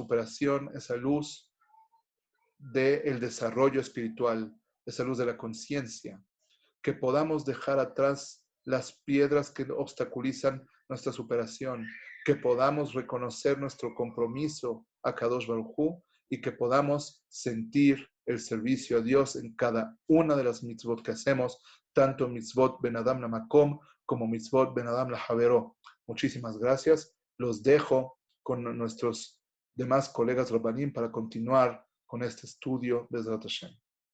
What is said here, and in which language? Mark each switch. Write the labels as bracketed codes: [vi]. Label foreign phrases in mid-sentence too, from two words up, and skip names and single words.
[es] superación, esa luz del desarrollo espiritual, esa luz de la conciencia, que podamos dejar atrás las piedras que obstaculizan nuestra superación, que podamos reconocer nuestro compromiso a [he] קדוש ברוך הוא [es] y que podamos sentir el servicio a Dios en cada una de las mitzvot que hacemos, tanto [he] מצוות בין אדם למקום [es] como [he] מצוות בין אדם לחברו. [es] Muchísimas gracias. Los dejo con nuestros demás colegas Rabbanim para continuar con este estudio de [he] בעזרת השם.